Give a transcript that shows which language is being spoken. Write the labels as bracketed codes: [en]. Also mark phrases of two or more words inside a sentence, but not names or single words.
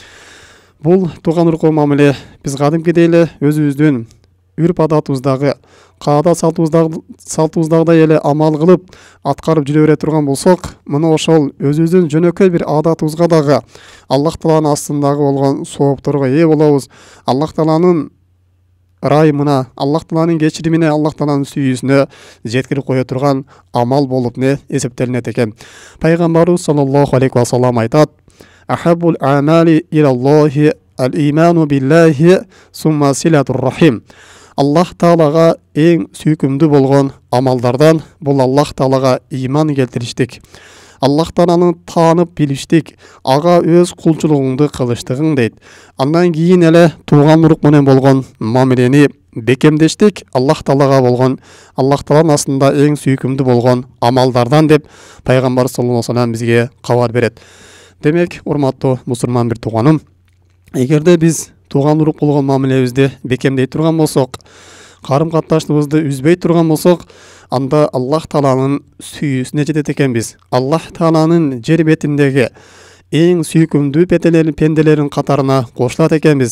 [ky] Бул тууган урук мамиле биз кадимкидей эле өзүбүздүн үрп адатыбыздагы, каада салтыбыздагы эле амал кылып аткарып жүрө бере турган болсок, мына ошол өзүбүздүн жөнөкөй бир адатыбызга дагы Аллах Тааланын астындагы болгон соопторго ээ болобуз. Аллах Тааланын райымына, Аллах Тааланын кечиримине, Аллах Тааланын сүйүүсүнө жеткирип кое турган амал болуп эсептелинет экен. [ar] Пайгамбарыбыз صلى الله عليه وسلم айтат: أحب الأعمال إلى الله الإيمان بالله ثم صلة الرحم. [ky] Аллах Таалага эң сүйкүмдүү болгон амалдардан бул Аллах Таалага иман келтириштик. Аллах Тааланы таанып билиштик, ага өз кулчулугуңду кылыштыгың дейт. Андан кийин эле тууган урук менен болгон мамилени бекемдештик, Аллах Таалага болгон, Аллах Тааланын астында эң сүйкүмдүү болгон амалдардан деп пайгамбар [ar] صلى الله عليه وسلم [ky] бизге кабар берет. Демек, урматтуу мусулман бир тууганым, эгерде биз тууган урук болгон мамилебизди бекемдей турган болсок, карым катташтыгыбызды үзбөй турган болсок, анда Аллах Тааланын сүйүүсүнө жетет экенбиз. Аллах Тааланын жер бетиндеги эң сүйкүмдүү пенделерин катарына кошулат экенбиз.